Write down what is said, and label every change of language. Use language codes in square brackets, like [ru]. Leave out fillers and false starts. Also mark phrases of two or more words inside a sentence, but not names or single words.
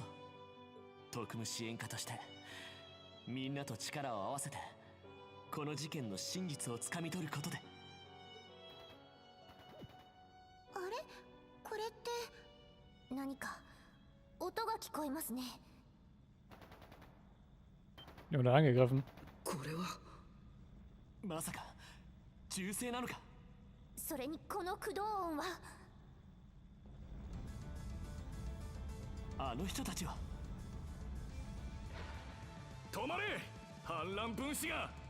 [ja] 特務支援課としてみんなと力を合わせてこの事件の真実をつかみ取ることで。あれ、これって何か音が聞こえますね。 [de] Die wurde angegriffen. [ja] これはまさか銃声なのか。それにこの駆動音は。あの人たちは。止まれ反乱分子が。